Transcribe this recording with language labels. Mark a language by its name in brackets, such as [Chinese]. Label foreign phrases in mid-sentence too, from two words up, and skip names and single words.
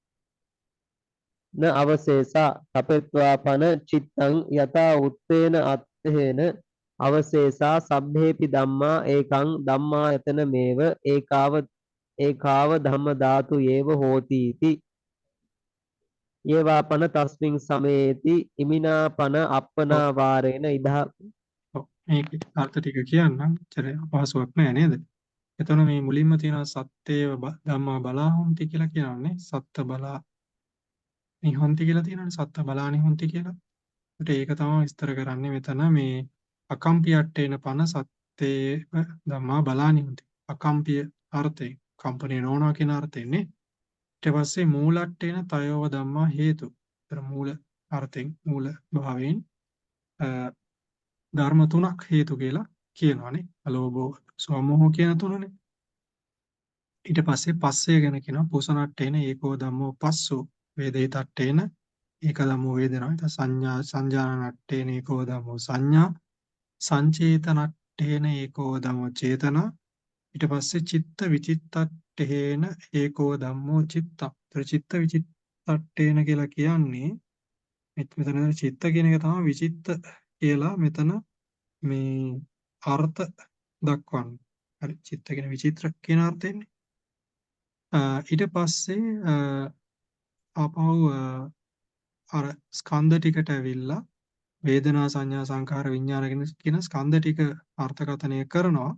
[Pali] න අවශේෂා තපෙත්වාපන චිත්තං යතා උත්තේන අත්තේන අවශේෂා සබ්බේපි ධම්මා ඒකං ධම්මායතනමේව ඒකාව ධම්ම ධාතු යේව හෝති इति යේවාපන තස්මින් සමේති ඉමිනා පන අප්පනා වාරේන ඉදා [Sinhala] ඔව් මේකේ අර්ථ ටික කියන්නම්. චර අපහසුයක් නෑ නේද? එතන මේ මුලින්ම තියෙනවා [Pali] සත්තේව ධම්මා බලා හොಂತಿ [Sinhala] කියලා කියනවානේ. [Pali] සත්ත බලා නිහොಂತಿ [Sinhala] කියලා තියෙනවානේ. [Pali] සත්ත බලා නිහොಂತಿ [Sinhala] කියලා. ඒකට ඒක තමයි විස්තර කරන්නේ මෙතන මේ [Pali] අකම්පියට්ඨේන පන සත්තේව ධම්මා බලා නිහොಂತಿ. [Sinhala] අකම්පිය අර්ථයෙන් කම්පණය නොවනවා කියන අර්ථයෙන්නේ. ඊට පස්සේ [Pali] මූලට්ඨේන තයෝව ධම්මා හේතු. [Sinhala] ඒතර මූල අර්ථයෙන් මූල භාවයෙන් ධර්ම තුනක් හේතු කියලා කියනවානේ. [Pali] අලෝභෝ සෝමෝහ [Sinhala] කියන තුනනේ. ඊට පස්සේ පස්සේ ගැන කියනවා [Pali] පුසනට්ඨේන ඒකෝ ධම්මෝ පස්සෝ වේදිතට්ඨේන ඒක ධම්මෝ වේදනා. ඊට සංඥා සංජානනට්ඨේන ඒකෝ ධම්මෝ සංඥා සංචේතනට්ඨේන ඒකෝ ධම්මෝ චේතනා. [Sinhala] ඊට පස්සේ [Pali] චිත්ත විචිත්තට්ඨේන ඒකෝ ධම්මෝ චිත්තං. [Sinhala] ඒතර [Pali] චිත්ත විචිත්තට්ඨේන [Sinhala] කියලා කියන්නේ මෙතන චිත්ත කියන එක තමයි විචිත්ත කියලා මෙතන මේ අර්ථ දක්වන්නේ. හරි චිත්ත කියන විචිත්‍ර කියන අර්ථයෙන්නේ. ඊට පස්සේ ආපහු අර ස්කන්ධ ටිකට ඇවිල්ලා වේදනා සංඥා සංඛාර විඥාන කියන ස්කන්ධ ටික අර්ථකථනය කරනවා.